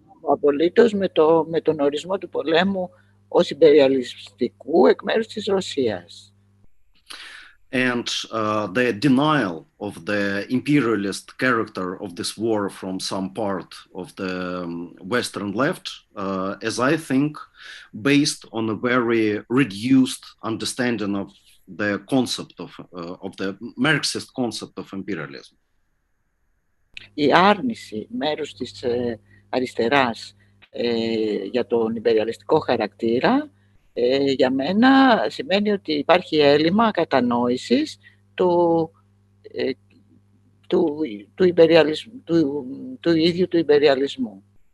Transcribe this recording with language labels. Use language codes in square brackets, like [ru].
[el] απολύτως με τον ορισμό του πολέμου ως ιμπεριαλιστικού εκ μέρους της Ρωσίας. [en] And the denial of the imperialist character of this war from some part of the Western left, as I think, based on a very reduced understanding of the concept of the Marxist concept of imperialism. [el] Η άρνηση μέρους της αριστεράς για τον ιμπεριαλιστικό χαρακτήρα για μένα σημαίνει ότι υπάρχει έλλειμμα κατανόησης του ίδιου του ιμπεριαλισμού.